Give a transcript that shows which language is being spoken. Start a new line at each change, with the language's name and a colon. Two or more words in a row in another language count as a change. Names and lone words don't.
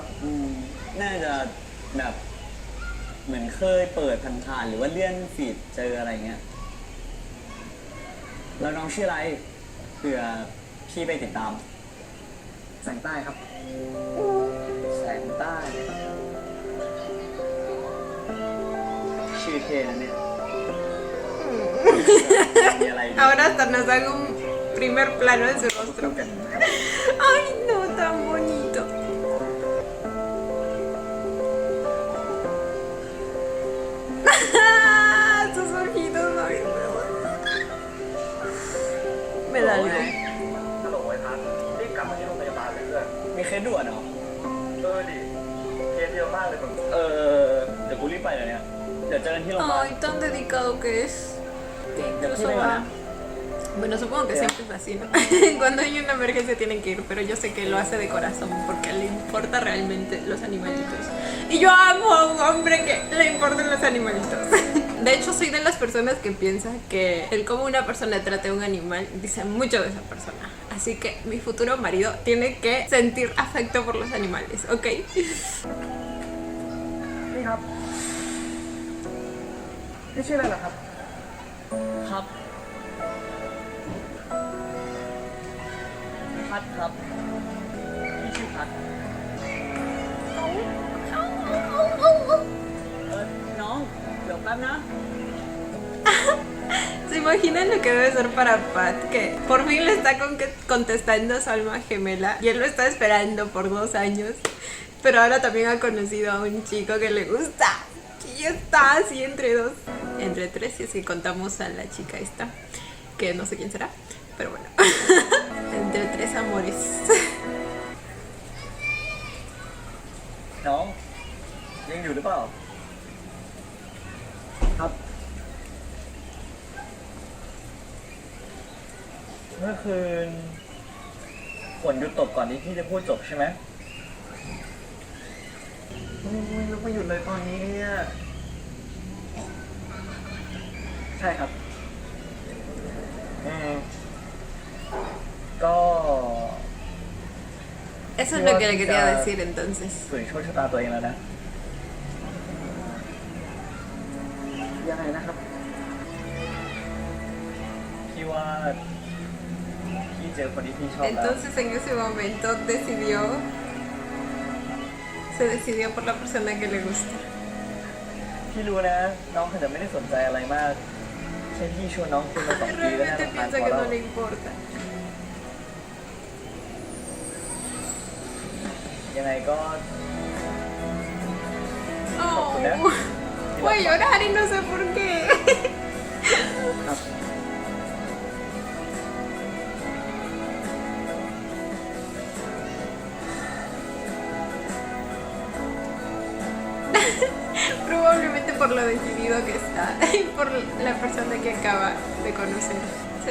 Thai: น่าจะแบบเหมือนเคยเปิดผ่านๆหรือว่าเลื่อนฟีดเจออะไรเงี้ย แล้วน้องชื่ออะไรเผื่อพี่ไปติดตาม แสงใต้ครับ แสงใต้ ชื่อเท่นะเนี่ย มีอะไรดี
Spanish: Ahora hasta nos dan un primer plano de su rostro. Ay, no, tan bonito. Sus ojitos, ay, me da algo.
Thai: ฮัลโหลไอ้พันรีบกลับมาที่โรงพยาบาลเลยเพื่อนมีเคสด่วนเหรอ ดิเคสเยอะมากเลยผมเดี๋ยวกูรีบไปเดี๋ยวนี้เดี๋ยวเจอกันที่โรงพยาบาล
Spanish: Ay, tan dedicado que es. Que incluso va. Bueno, supongo que siempre es así, ¿no? Cuando hay una emergencia tienen que ir, pero yo sé que lo hace de corazón porque le importa realmente los animalitos. Y yo amo a un hombre que le importen los animalitos. De hecho, soy de las personas que piensa que el cómo una persona trate a un animal dice mucho de esa persona. Así que mi futuro marido tiene que sentir afecto por los animales, ¿ok?
Thai: นี่ครับพี่ชื่ออะไรเหรอครับ ครับ พัดครับพี่ชื่อพัดน้อง เดี๋ยวแป๊บนะ
Spanish: ¿Se imaginan lo que debe ser para Pat? Que por fin le está contestando a su alma gemela y él lo está esperando por 2 años, pero ahora también ha conocido a un chico que le gusta. Y ya está así entre 3 si es que contamos a la chica esta, que no sé quién será, pero bueno. Entre 3 amores.
Thai: น้อง ยังอยู่หรือเปล่า ครับ เมื่อคืนฝนหยุดตกก่อนที่พี่จะพูดจบใช่ไหม แล้วมาหยุดเลยตอนนี้เนี่ย ใช่ครับ ก็
Spanish: Eso es lo que le quería decir entonces.
Thai: ฝืนโชคชะตาตัวเองแล้วนะ ยังไงนะครับ พี่ว่าพี่เจอคนที่พี่ชอบแล้ว
Spanish: Entonces en ese momento se decidió por la persona que le gusta.
Thai: พี่รู้นะ น้องอาจจะไม่ได้สนใจอะไรมากแค่พี่ชวนน้องคุยมา2 ปีก็น่า
Spanish: Realmente
Thai: จะผ่าน
Spanish: piensa
Thai: พอ
Spanish: que
Thai: แล้ว
Spanish: no le importa.
Thai: ยังไงก็
Spanish: Oh, voy a llorar y no sé por qué.
Thai: ครับ
Spanish: Probablemente por lo decidido que está y por la persona que acaba de conocer.